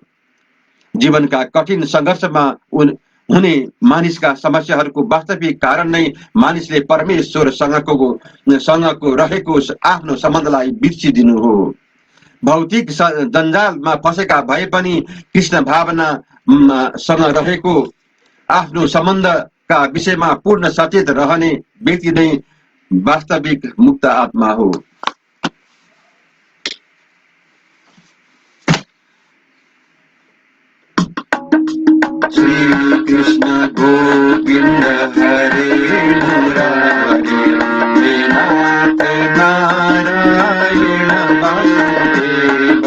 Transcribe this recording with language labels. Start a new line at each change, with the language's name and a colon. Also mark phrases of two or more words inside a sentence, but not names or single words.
Nepali: जीवनका कठिन सङ्घर्षमा हुने मानिसका समस्याहरूको वास्तविक कारण नै मानिसले परमेश्वरसँगको रहेको आफ्नो सम्बन्धलाई बिर्सिदिनु हो। भौतिक जन्जालमा फसेका भए पनि कृष्ण भावनासँग रहेको आफ्नो सम्बन्धका विषयमा पूर्ण सचेत रहने व्यक्ति नै वास्तविक मुक्त आत्मा हो।
Sanskrit: श्री कृष्ण गोविंद हरे मुरारी, हे नाथ नारायण वासुदेव।